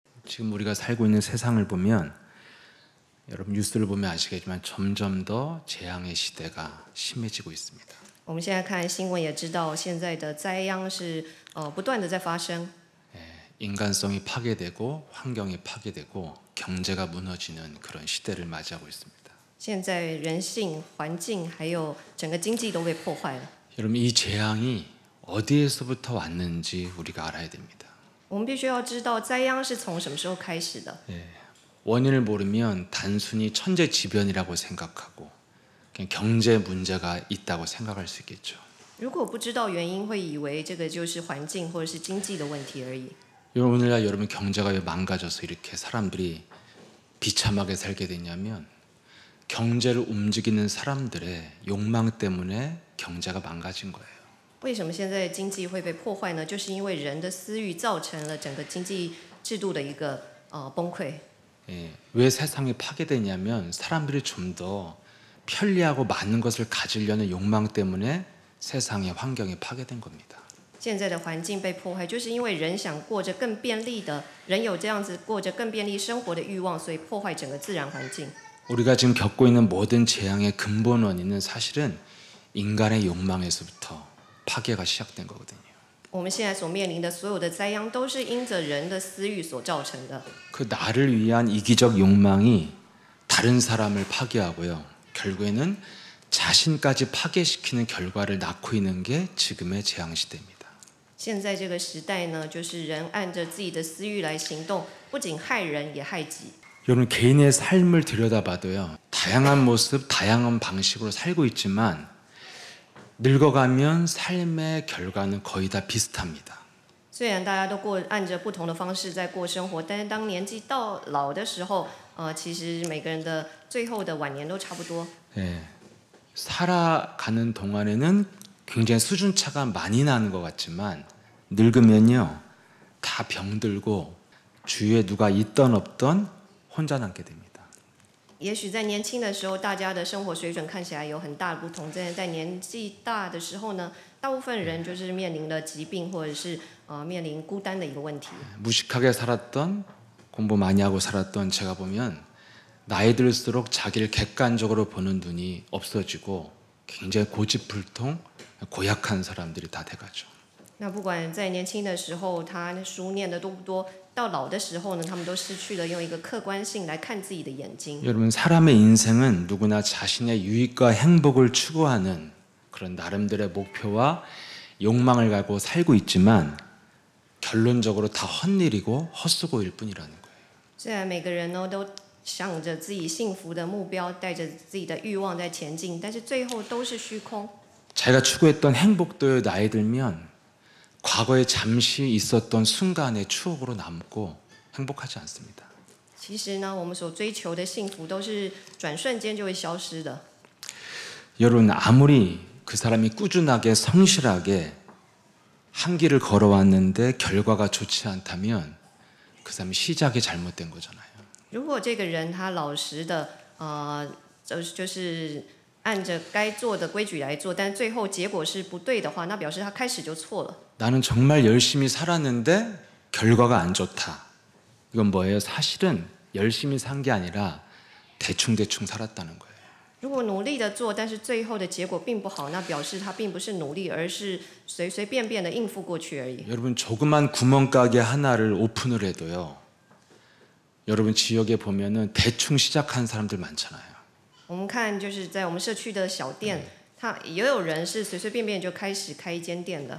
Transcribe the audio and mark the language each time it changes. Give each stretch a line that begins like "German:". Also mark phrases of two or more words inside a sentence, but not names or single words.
Korean: 지금 우리가 살고 있는 세상을 보면 여러분 뉴스를 보면 아시겠지만 점점 더 재앙의 시대가 심해지고 있습니다.
Chinese: 我们现在看新闻也知道，现在的灾殃是不断的在发生。
Korean: 인간성이 파괴되고 환경이 파괴되고 경제가 무너지는 그런 시대를 맞이하고 있습니다.
Chinese: 现在人性、环境还有整个经济都被破坏了。
Korean: 여러분 이 재앙이 어디에서부터 왔는지 우리가 알아야 됩니다.
Chinese: 我们必须要知道灾殃是从什么时候开始的。
Korean: 원인을 모르면 단순히 천재지변이라고 생각하고 그냥 경제 문제가 있다고 생각할 수 있겠죠.
Chinese: 如果不知道原因，会以为这个就是环境或者是经济的问题而已。
Korean: 오늘날 여러분 경제가 왜 망가져서 이렇게 사람들이 비참하게 살게 됐냐면 경제를 움직이는 사람들의 욕망 때문에 경제가 망가진 거예요.
Chinese: 为什么现在经济会被破坏呢？就是因为人的私欲造成了整个经济制度的一个崩溃。
Korean: 왜 세상이 파괴되냐면 사람들이 좀 더 편리하고 많은 것을 가지려는 욕망 때문에 세상의 환경이 파괴된 겁니다.
Chinese: 现在的环境被破坏，就是因为人想过着更便利的，人有这样子过着更便利生活的欲望，所以破坏整个自然环境。
Korean: 우리가 지금 겪고 있는 모든 재앙의 근본 원인은 사실은 인간의 욕망에서부터 파괴가 시작된 거거든요.
Chinese: 我们现在所面临的所有的灾殃，都是因着人的私欲所造成的。
Korean: 그 나를 위한 이기적 욕망이 다른 사람을 파괴하고요. 결국에는 자신까지 파괴시키는 결과를 낳고 있는 게 지금의 재앙 시대입니다.
Chinese: 现在这个时代呢，就是人按着自己的私欲来行动，不仅害人，也害己。
Korean: 여러분 개인의 삶을 들여다봐도요. 다양한 모습, 다양한 방식으로 살고 있지만 늙어가면 삶의 결과는 거의 다 비슷합니다.
Chinese: 虽然大家都按着不同的方式在过生活，但是当年纪到老的时候，其实每个人的最后的晚年都差不多。
Korean: 살아가는 동안에는 굉장히 수준차가 많이 나는 것 같지만 늙으면요 다 병들고 주위에 누가 있던 없던 혼자 남게 됩니다.
Chinese: 也许在年轻的时候，大家的生活水准看起来有很大的不同，但是在年纪大的时候呢，大部分人就是面临了疾病或者是面临孤单的一个问题。
Korean: 무식하게 살았던 공부 많이 하고 살았던 제가 보면 나이 들수록 자기를 객관적으로 보는 눈이 없어지고 굉장히 고집불통 고약한 사람들이 다 돼가죠.
Chinese: 那不管在年轻的时候他书念的多不多，到老的时候呢，他们都失去了用一个客观性来看自己的眼睛。
Korean: 여러분 사람의 인생은 누구나 자신의 유익과 행복을 추구하는 그런 나름대로의 목표와 욕망을 가지고 살고 있지만 결론적으로 다 헛일이고 헛수고일 뿐이라는 거예요.
Chinese: 虽然每个人呢都想着自己幸福的目标，带着自己的欲望在前进，但是最后都是虚空。
Korean: 자기가 추구했던 행복도 나이 들면 과거에 잠시 있었던 순간의 추억으로 남고 행복하지 않습니다.
Chinese: 其实呢，我们所追求的幸福都是转瞬间就会消失的。
Korean: 여러분 아무리 그 사람이 꾸준하게 성실하게 한 길을 걸어왔는데 결과가 좋지 않다면 그 사람이 시작이 잘못된 거잖아요.
Chinese: 如果这个人他老实的就是按着该做的规矩来做，但最后结果是不对的话，那表示他开始就错了。
Korean: 나는 정말 열심히 살았는데 결과가 안 좋다. 이건 뭐예요? 사실은 열심히 산 게 아니라 대충대충 살았다는 거예요.
Chinese: 如果努力的做，但是最后的结果并不好，那表示他并不是努力，而是随随便便的应付过去而已。
Korean: 여러분 조그만 구멍가게 하나를 오픈을 해도요. 여러분 지역에 보면은 대충 시작한 사람들 많잖아요.
Chinese: 我们看就是在我们社区的小店，他也有人是随随便便就开始开一间店的。